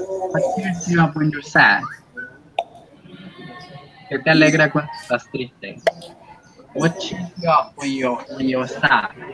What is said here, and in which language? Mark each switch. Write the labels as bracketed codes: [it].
[en] What cheers you up when you're sad? [es] ¿Qué te alegra cuando estás triste? [en] What cheers you up when you're sad?